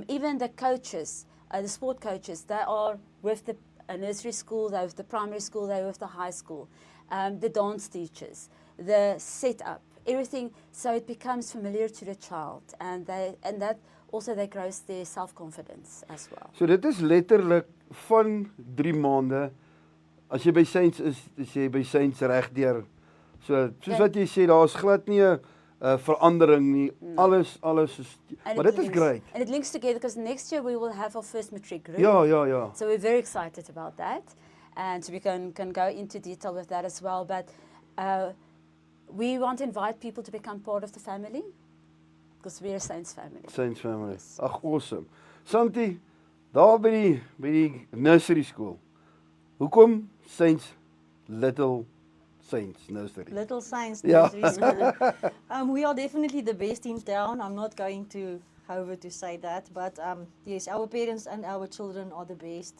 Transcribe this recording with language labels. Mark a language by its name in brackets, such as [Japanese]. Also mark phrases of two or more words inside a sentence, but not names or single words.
[English] Even the coaches, the sport coaches, they are with the nursery school, they're with the primary school, they're with the high school. The dance teachers, the setup, everything. So it becomes familiar to the child, and that also they grows their self-confidence as well. [Afrikaans] So dit is letterlik van 3 maande. As jy by Saints is jy by Saints regdeur. So soos wat jy sê, daar's glad nie 'n verandering nie. Alles is, maar dit is great. [English] And it links together, because next year we will have our first matric group. [Afrikaans] Ja. [English] So we're very excited about that, and so we can go into detail with that as well. But we want to invite people to become part of the family, because we're a Saints family. Saints family. Yes. [Afrikaans] Ag, awesome. Santie, daar by die [English] nursery school. [Afrikaans] Hoekom Saints Little Saints Nursery? [English] Little Saints Yeah. Nursery School. We are definitely the best in town. I'm not going to hover to say that, but yes, our parents and our children are the best.